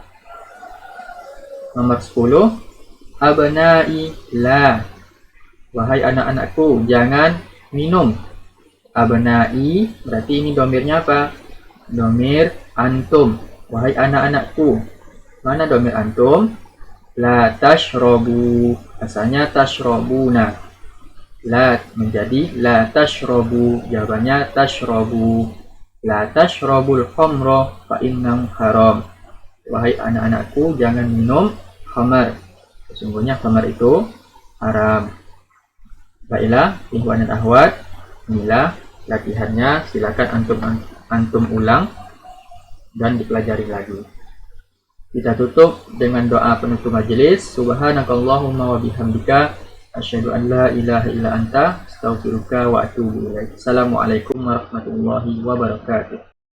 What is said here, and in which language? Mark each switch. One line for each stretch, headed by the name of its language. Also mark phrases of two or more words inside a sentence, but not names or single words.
Indonesian: Nomor 10,
Arabic: أبنائي لا,
Indonesian: wahai anak-anakku jangan minum. Abnai berarti ini domirnya apa?
Arabic: ضمير أنتم.
Indonesian: Wahai anak-anakku.
Arabic: Mana ضمير أنتم? لا تشربوا.
Indonesian: Asalnya tashrobuna.
Arabic: لا menjadi لا تشربوا.
Indonesian: Jawabannya tashrobu.
Arabic: لا تشربوا الخمر فإنما حرام.
Indonesian: Wahai anak-anakku jangan minum khamar. Sesungguhnya khamar itu haram. Baiklah, ikhwan dan akhwat, inilah latihannya. Silakan antum ulang dan dipelajari lagi. Kita tutup dengan doa penutup majelis.
Arabic: سبحانك اللهم وبحمدك أشهد أن لا إله إلا أنت أستغفرك وأتوب إليك. السلام عليكم ورحمة الله وبركاته.